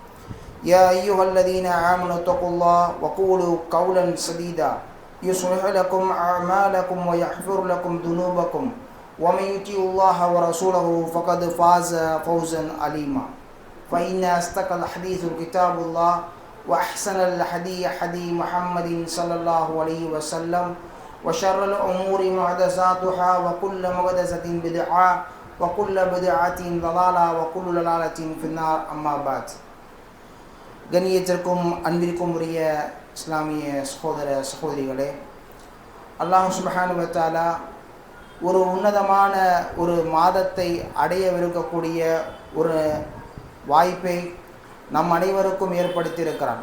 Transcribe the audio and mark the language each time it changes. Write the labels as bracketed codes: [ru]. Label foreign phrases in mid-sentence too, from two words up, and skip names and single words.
[ar] يا أيها الذين آمنوا اتقوا الله وقولوا قولا سديدا يصلح لكم أعمالكم ويغفر لكم ذنوبكم ومن يطع الله ورسوله فقد فاز فوزا عظيما فإن أصدق الحديث كتاب الله وأحسن الحديث حديث محمد صلى الله عليه وسلم وشر الأمور محدثاتها وكل محدثة بدعة وكل بدعة ضلالة وكل ضلالة في النار أما بعد [ta] கண்ணியத்திற்கும் அன்பிற்கும் உரிய இஸ்லாமிய சகோதர சகோதரிகளே, [ar] الله سبحانه وتعالى [ta] ஒரு உன்னதமான ஒரு மாதத்தை அடையவிருக்கக்கூடிய ஒரு வாய்ப்பை நம் அனைவருக்கும் ஏற்படுத்தியிருக்கிறான்.